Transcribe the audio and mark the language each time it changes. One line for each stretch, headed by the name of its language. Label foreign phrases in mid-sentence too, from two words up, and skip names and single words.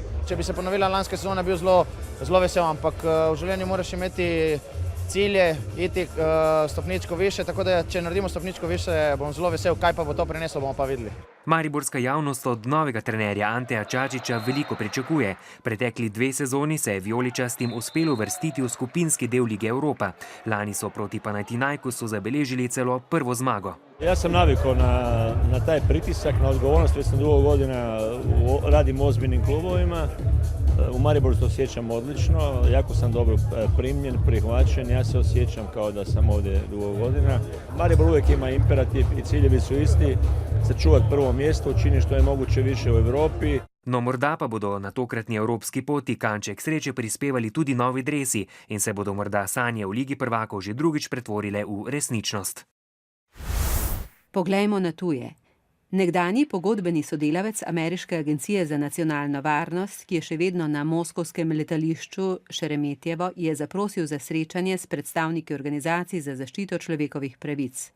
Slovenian: Če bi se ponovila lanska sezona, bil zelo vesel, ampak v življenju moraš imeti cilje, iti stopničko više, tako da če naredimo stopničko više, bom zelo vesel, kaj pa bo to prineslo, bomo pa videli. Mariborska javnost od novega trenerja Anteja Čačića veliko pričakuje. Pretekli 2 sezoni se je vijoličastim uspelo uvrstiti v skupinski del Lige Evropa. Lani so proti Panathinaikosu zabeležili celo prvo zmago.
Croatian: Ja sam navikao na taj pritisak, na odgovornost, već sam dugo godina radim u ozbiljnim klubovima. U Mariboru se osjećam odlično, jako sam dobro primljen, prihvaćen, ja se osjećam kao da sam ovdje dugo godina. Maribor uvijek ima imperativ i ciljevi su isti, sačuvati prvo mjesto, učiniti što je moguće više u Evropi.
Slovenian: No morda pa bodo na tokratni evropski poti kanček sreče prispevali tudi novi dresi in se bodo morda sanje v Ligi prvakov že drugič pretvorile v resničnost. Poglejmo na tuje. Nekdanji pogodbeni sodelavec Ameriške agencije za nacionalno varnost, ki je še vedno na moskovskem letališču Šeremetjevo, je zaprosil za srečanje s predstavniki organizacij za zaščito človekovih pravic.